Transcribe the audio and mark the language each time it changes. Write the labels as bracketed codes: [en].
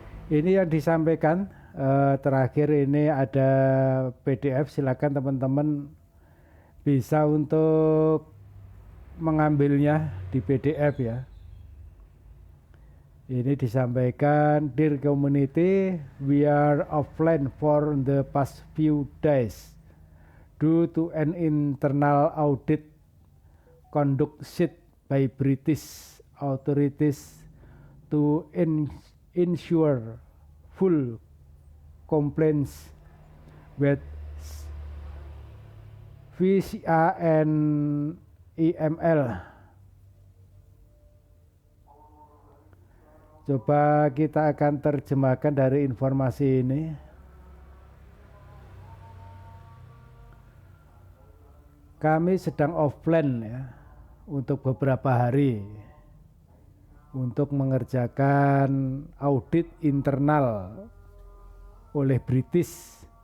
[id] Ini yang disampaikan terakhir, ini ada PDF, silakan teman-teman bisa untuk mengambilnya di PDF ya. Ini disampaikan, [en] "Dear community, we are offline for the past few days due to an internal audit conducted by British authorities to ensure full compliance with VCA and EML." [id] Coba kita akan terjemahkan dari informasi ini. Kami sedang offline ya untuk beberapa hari untuk mengerjakan audit internal oleh British.